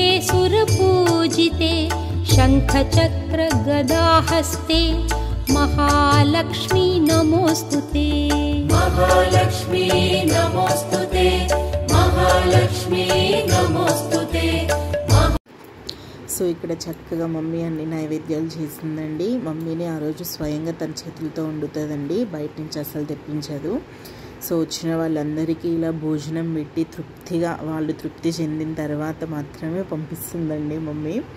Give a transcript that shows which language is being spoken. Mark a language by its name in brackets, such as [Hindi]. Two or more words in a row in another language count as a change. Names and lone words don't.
[Sanskrit] सुरपूजिते शंखचक्र गदाहस्ते महालक्ष्मी नमोस्तुते, महालक्ष्मी नमोस्तुते, महालक्ष्मी नमोस्तुते. [Telugu] ఇక్కడ చక్కగా మమ్మీ అన్ని నైవేద్యాలు చేసిందండి. మమ్మీని ఆ రోజు స్వయంగా తన చేతులతో వండుతుందండి, బయట నుంచి అసలు తెప్పించదు. వచ్చిన వాళ్ళందరికీ ఇలా భోజనం పెట్టి వాళ్ళు తృప్తి చెందిన తర్వాత మాత్రమే పంపిస్తుందండి మమ్మీ.